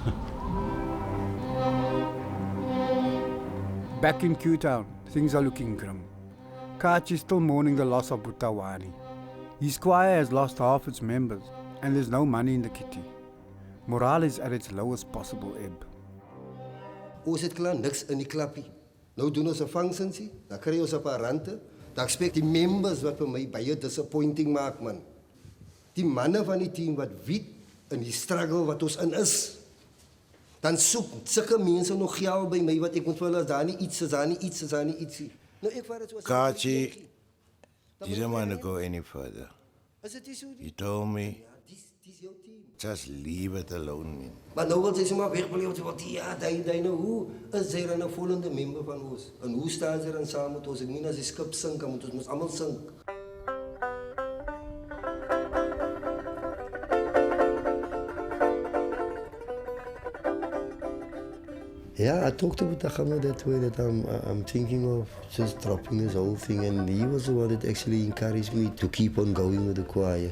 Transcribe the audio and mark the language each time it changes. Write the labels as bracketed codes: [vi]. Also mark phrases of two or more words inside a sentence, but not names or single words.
[en] Back in Q-Town, things are looking grim. Kachi is still mourning the loss of Butawani. His choir has lost half its members, and there's no money in the kitty. Morale is at its lowest possible ebb. [af] Ons het klaar niks in die klappie. Nou doen ons 'n functionsie, dan kry ons 'n paar rande. Dan expect die members wat vir my baie disappointing maak, man. Die manne van die team wat weet in die struggle wat ons in is. Dan soek sulke mense nog geld by my wat ek moet vir hulle daar nie iets, daar nie iets, daar nie ietsie. Nou ek vat dit so. [en] Kachi, you don't want to go any further. You told me, just leave it alone, man. [af] Maar nou wil sy maar wegbly, want ja, daai nou, hoe is sy dan 'n volgende member van ons? En hoe staan sy dan saam met ons? Ek meen as die skip sink, dan moet ons almal sink. [en] Yeah, I talked to Butakama that way, that I'm thinking of just dropping this whole thing, and he was the one that actually encouraged me to keep on going with the choir.